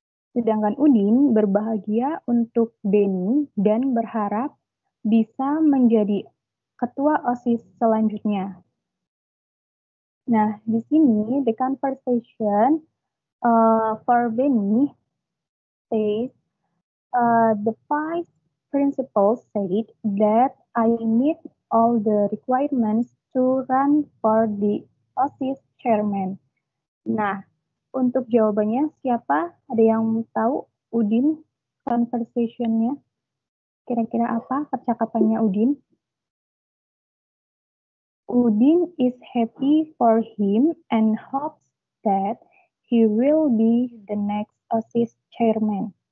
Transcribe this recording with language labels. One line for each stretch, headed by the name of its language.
Indonesian: Sedangkan Udin berbahagia untuk Beni dan berharap bisa menjadi ketua OSIS selanjutnya. Nah, di sini
English: the conversation for Beni says, the vice principal said that I meet all the requirements to run for the OSIS chairman.
Indonesian: Nah, untuk jawabannya siapa? Ada yang tahu Udin conversation-nya? Kira-kira apa percakapannya Udin?
English: Udin is happy for him and hopes that he will be the next OSIS chairman.